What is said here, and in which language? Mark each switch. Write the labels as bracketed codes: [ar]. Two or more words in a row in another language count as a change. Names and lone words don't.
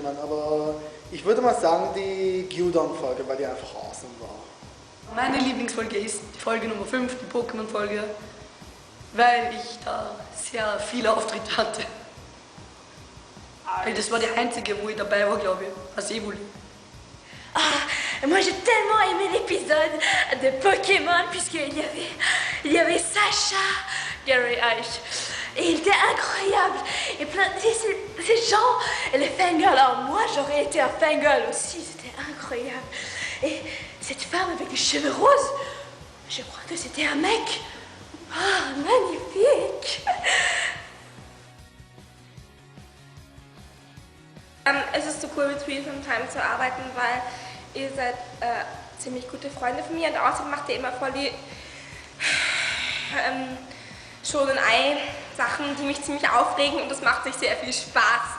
[de] Aber ich würde mal sagen, die Gyudon-Folge, weil die einfach awesome war. Meine Lieblingsfolge ist die Folge Nummer 5, die Pokémon-Folge, weil ich da sehr viele Auftritte hatte. Das war die einzige, wo ich dabei war, glaube ich, als Evoli. [fr] Ah, moi j'ai tellement aimé l'épisode de Pokémon puisqu'il y avait Sacha, Gary Ike. Et il était incroyable. Et plein ces gens, et les fangirls. Alors moi j'aurais été un fangirl aussi, c'était incroyable. Et cette femme avec les cheveux roses, je crois que c'était un mec. Ah, magnifique. [de] Es ist so cool, mit Threesome Time zu arbeiten, weil ihr seid ziemlich gute Freunde von mir und außerdem macht ihr immer voll die Shonen-Ei-Sachen, die mich ziemlich aufregen und das macht sich sehr viel Spaß.